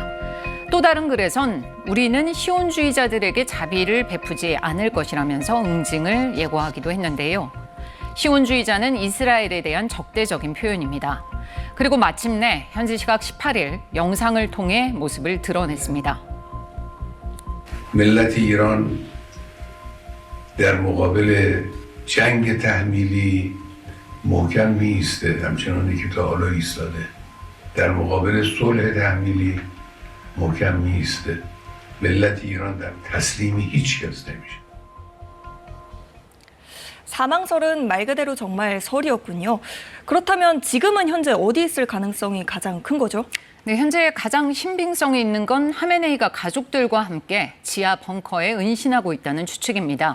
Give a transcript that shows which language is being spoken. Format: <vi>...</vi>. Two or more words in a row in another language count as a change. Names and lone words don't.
<ko>또 다른 글에선 우리는 시온주의자들에게 자비를 베푸지 않을 것이라면서 응징을 예고하기도 했는데요. 시온주의자는 이스라엘에 대한 적대적인 표현입니다. 그리고 마침내 현지 시각 18일 영상을 통해 모습을 드러냈습니다.</ko> <fa>ملت ایران در مقابل جنگ تحمیلی محکم می ایسته، همچنانی که تا حالا ایستاده. در مقابل صلح تحمیلی محکم می ایسته. ملت ایران در تسلیم هیچ کس نمیشه.</fa> <ko>사망설은 말 그대로 정말 설이었군요. 그렇다면 지금은 현재 어디 있을 가능성이 가장 큰 거죠? 네, 현재 가장 신빙성이 있는 건 하메네이가 가족들과 함께 지하 벙커에 은신하고 있다는 추측입니다.</ko>